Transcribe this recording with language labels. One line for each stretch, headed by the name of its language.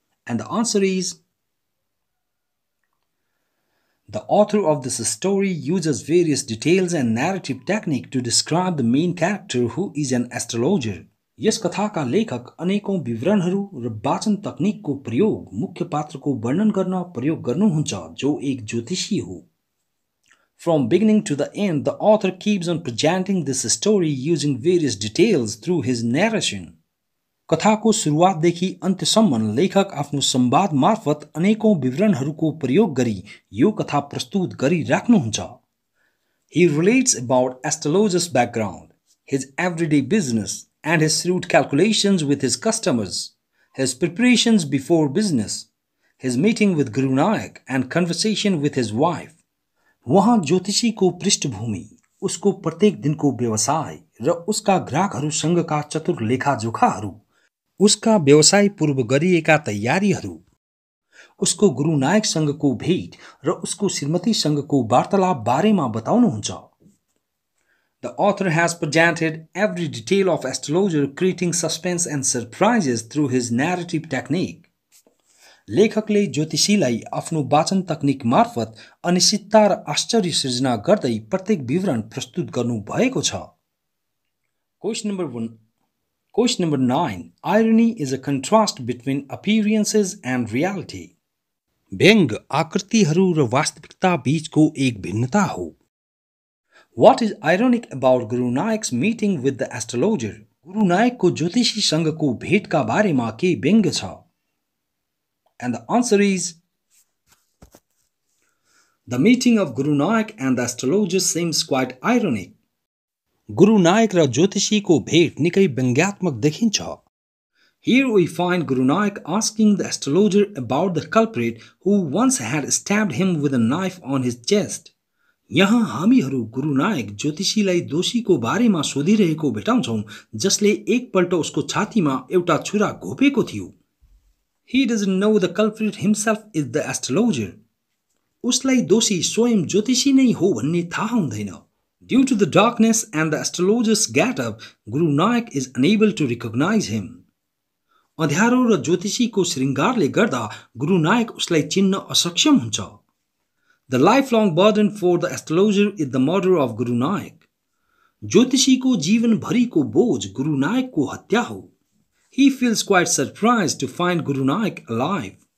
English: And the answer is, the author of this story uses various details and narrative technique to describe the main character who is an astrologer.
Nepali: यस कथाका लेखक अनेकौं विवरणहरू र वाचन तकनिकको प्रयोग मुख्य पात्रको वर्णन गर्न प्रयोग गर्नुहुन्छ जो एक ज्योतिषी हो.
English: From beginning to the end, the author keeps on presenting this story using various details through his narration.
Nepali: कथाको सुरुवातदेखि अन्त्यसम्म लेखक आफ्नो संवाद मार्फत अनेकौं विवरणहरूको प्रयोग गरी यो कथा प्रस्तुत गरिराख्नुहुन्छ.
English: He relates about astrologer's background, his everyday business, and his shrewd calculations with his customers, his preparations before business, his meeting with Guru Nanak, and conversation with his wife.
Nepali: वहाँ ज्योतिषीको पृष्ठभूमि, उसको प्रत्येक दिनको व्यवसाय र उसका ग्राहकहरूसँगका चतुर लेखाजोखाहरू, उसका व्यवसाय पूर्व गरिएका तयारीहरू, उसको गुरु नायकसँगको भेट र उसको श्रीमतीसँगको वार्तालाप बारेमा बताउनुहुन्छ.
English: The author has presented every detail of astrologer, creating suspense and surprises through his narrative technique.
Nepali: लेखकले ज्योतिषीलाई आफ्नो वाचन तकनिक मार्फत अनिश्चितता र आश्चर्य सृजना गर्दै प्रत्येक विवरण प्रस्तुत गर्नु भएको छ.
English: Question number 9. Irony is a contrast between appearances and reality.
Nepali: व्यङ्ग आकृतिहरू र वास्तविकता बीचको एक भिन्नता हो.
English: What is ironic about Guru Nanak's meeting with the astrologer?
Nepali: गुरु नायकको ज्योतिषीसँगको भेटका बारेमा के व्यङ्ग छ?
English: And the answer is, the meeting of Guru Nanak and the astrologer seems quite ironic.
Nepali: गुरु नायक र ज्योतिषीको भेट निकै व्यङ्ग्यात्मक देखिन्छ.
English: Here we find Guru Nanak asking the astrologer about the culprit who once had stabbed him with a knife on his chest.
Nepali: यहाँ हामीहरू गुरु नायक ज्योतिषीलाई दोषीको बारेमा सोधिरहेको भेटाउँछौं जसले एकपल्ट उसको छातीमा एउटा छुरा घोपेको थियो.
English: He doesn't know the culprit himself is the astrologer.
Nepali: उसलाई दोषी स्वयं ज्योतिषी नै हो भन्ने थाहा हुँदैन.
English: Due to the darkness and the astrologer's get-up, Guru Nanak is unable to recognize him.
Nepali: अँध्यारो र ज्योतिषीको श्रृङ्गारले गर्दा गुरु नायक उसलाई चिन्न असक्षम हुन्छ.
English: The lifelong burden for the astrologer is the murder of Guru Nanak.
Nepali: ज्योतिषीको जीवनभरिको बोझ गुरु नायकको हत्या हो.
English: He feels quite surprised to find Guru Nanak alive.